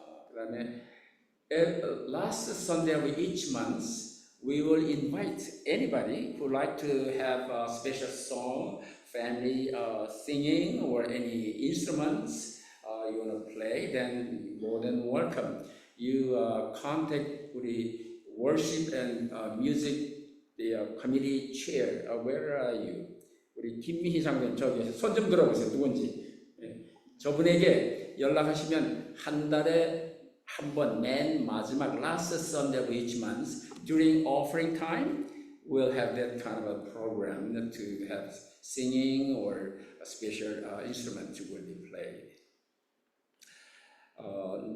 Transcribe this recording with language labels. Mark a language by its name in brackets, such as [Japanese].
[English] 그다음에 last Sunday of each month, we will invite anybody who would like to have a special song, family singing, or any instruments you want to play, then you're more than welcome. You contact the worship and music, the committee chair. Where are you? [Korean] 우리 김미희 장관 저기 손 좀 들어보세요. 누군지. 저분에게 연락하시면 한 달에 한 번 맨 마지막 [English] last Sunday of each month during offering time we'll have that kind of a program to have singing or a special instrument will be played.